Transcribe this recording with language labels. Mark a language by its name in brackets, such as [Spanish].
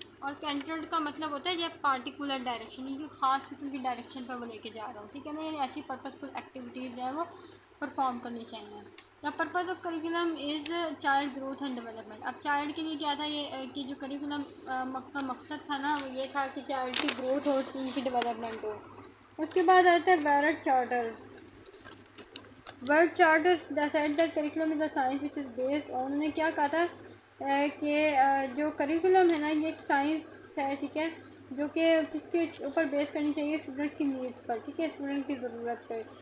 [Urdu] اور کینٹرڈ کا مطلب ہوتا ہے جو پارٹیکولر ڈائریکشن، یہ خاص قسم کی ڈائریکشن پر وہ لے کے جا رہا ہوں، ٹھیک ہے نا. ایسی پرپسفل ایکٹیویٹیز جو ہے وہ پرفارم کرنی چاہیے. [English] The purpose of curriculum is child growth and development. [Urdu] اب چائلڈ کے لیے کیا تھا، یہ کہ جو کریکولم کا مقصد تھا نا وہ یہ تھا کہ چائلڈ کی گروتھ ہو، ان کی ڈیولپمنٹ ہو. اس کے بعد آتا ہے Weert charters. Word charters [English] The said that curriculum is a science which is based on. [Urdu] انہوں نے کیا کہا تھا کہ جو کریکولم ہے نا یہ ایک سائنس ہے، ٹھیک ہے، جو کہ کس کے اوپر بیس کرنی چاہیے، اسٹوڈنٹ کی نیڈس پر، ٹھیک ہے، اسٹوڈنٹ کی ضرورت پر.